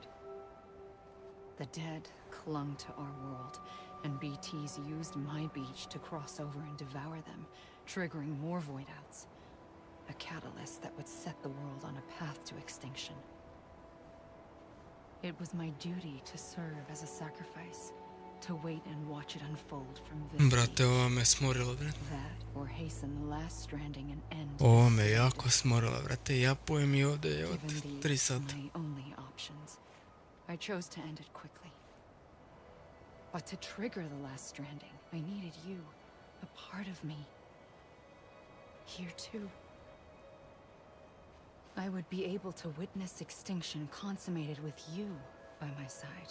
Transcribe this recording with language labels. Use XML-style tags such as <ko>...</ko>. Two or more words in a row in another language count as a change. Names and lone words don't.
<en>The dead clung to our world, and BTs used my beach to cross over and devour them, triggering more void-outs. A catalyst that would set the world on a path to extinction. It was my duty to serve as a sacrifice, to wait and watch it unfold from this</en> <sr>Brate, ova me smorila, brate.</sr> <en>that or hasten the last stranding and end.</en> <sr>Ova me jako smorila, brate. Ja pojem i ovde je od</sr> <en>Given</en> <sr>3</sr> <en>these</en> <sr>sata.</sr> <en>my only options, I chose to end it quickly. But to trigger the last stranding, I needed you, a part of me. Here too. I would be able to witness extinction consummated with you by my side.</en>